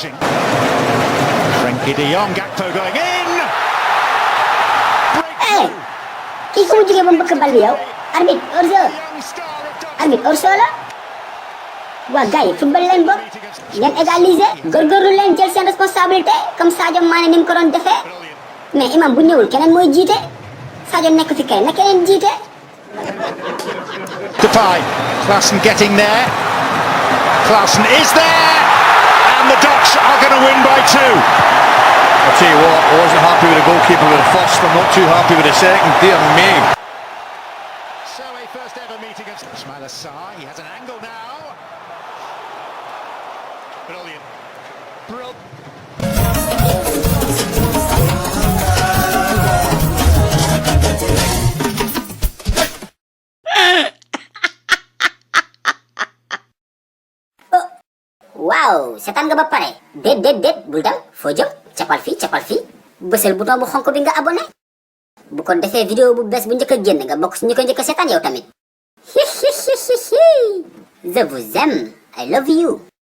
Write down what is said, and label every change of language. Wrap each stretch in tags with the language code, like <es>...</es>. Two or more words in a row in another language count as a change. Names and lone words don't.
<wo>kii fu mu jógee ba mbëkk bal bi yow arbitre hors-jeu la waa gars yi football leen bokk ngeen égaliser góorgóorlu leen jël seen responsabilité comme Sadio Mané ni mu ko doon defee mais imam bu ñëwul keneen mooy jiite Sadio nekk fi kay na keneen jiite.</wo> <en>Depay, Klaassen getting there. Klaassen is there, and the Ducks are going to win by 2. I'll tell you what, I wasn't happy with the goalkeeper with the first. I'm not too happy with the second. Dear me. So a first ever meet against Ismaïla Sarr. He has an angle now. Brilliant.</en> <wo>waaw seetaan nga ba pare déet bul dem foo jëm capal fii bësal bouton bu xonk bi nga abonné bu ko defee vidéo bu bees bu njëkk a génn nga bokk si ñu ko njëkk a seetaan yow tamit</wo> <fr>je vous aime</fr> <en>I love you.</en>